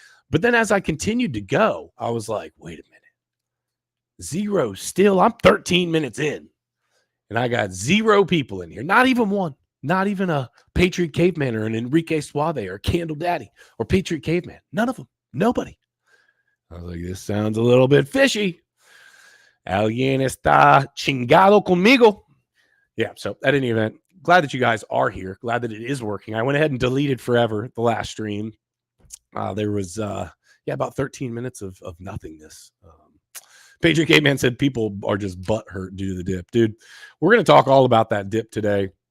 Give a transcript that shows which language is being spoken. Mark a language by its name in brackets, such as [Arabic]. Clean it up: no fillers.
[English] But then as I continued to go, I was like, wait a minute. 0 still. I'm 13 minutes in. And I got 0 people in here. Not even one. Not even a Patriot Caveman or an Enrique Suave or Candle Daddy or Patriot Caveman. None of them. Nobody. I was like, this sounds a little bit fishy. [Spanish] Alguien está chingado conmigo. [English] Yeah, so at any event, glad that you guys are here. Glad that it is working. I went ahead and deleted forever the last stream. There was, about 13 minutes of nothingness. Patriot Caveman said people are just butthurt due to the dip. Dude, we're going to talk all about that dip today.